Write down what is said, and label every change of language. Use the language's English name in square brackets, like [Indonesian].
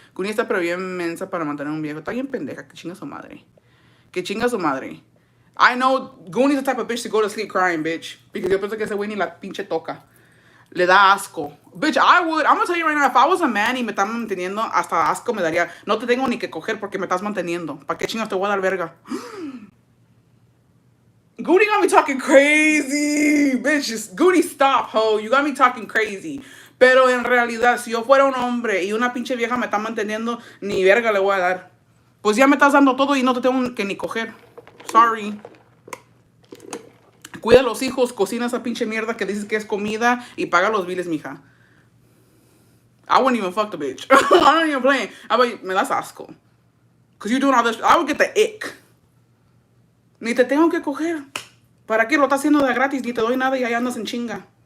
[Spanish] Guni está pero bien mensa para mantener un viejo. Está bien pendeja. Que chinga su madre. Que chinga su madre. [English] I know Gooni's the type of bitch to go to sleep crying, bitch. [Spanish] Because yo pienso que ese güey ni la pinche toca. Le da asco. [English] Bitch, I would. I'm gonna tell you right now, if I was a man [Spanish] y me están manteniendo, hasta asco me daría. No te tengo ni que coger porque me estás manteniendo. ¿Para qué chingas te voy a dar verga? [English] Goody got me talking crazy. Bitch, Goody, stop, ho. You got me talking crazy. [Spanish] Pero en realidad, si yo fuera un hombre y una pinche vieja me está manteniendo, ni verga le voy a dar. Pues ya me estás dando todo y no te tengo que ni coger. Sorry. Cuida a los hijos, cocina esa pinche mierda que dices que es comida y paga los biles, mija. [English] I wouldn't even fuck the bitch. I'm not even playing. I'm like, [Spanish] me das asco. [English] Because you're doing all this. I would get the ick. [Spanish] Ni te tengo que coger. ¿Para qué lo estás haciendo de gratis? Ni te doy nada y ahí andas en chinga.